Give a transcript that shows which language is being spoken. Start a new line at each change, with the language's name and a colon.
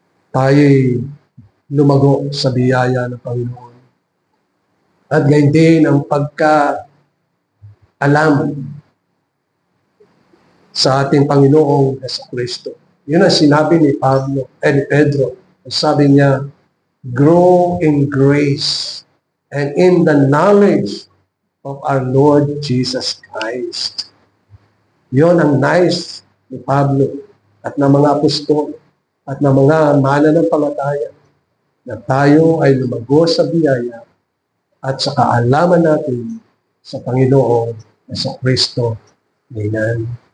Filipino: Tayo'y lumago sa biyaya ng Panginoon. At gayon din ang pagka-alam sa ating Panginoong Jesucristo. Yun ang sinabi ni Pedro. Sabi niya,
English: grow in grace and in the knowledge of our Lord Jesus Christ.
Filipino: Yun ang nais ni Pablo at ng mga apostol at ng mga mananampalataya na tayo ay lumago sa biyaya at sa kaalaman natin sa Panginoong Jesucristo. Amen.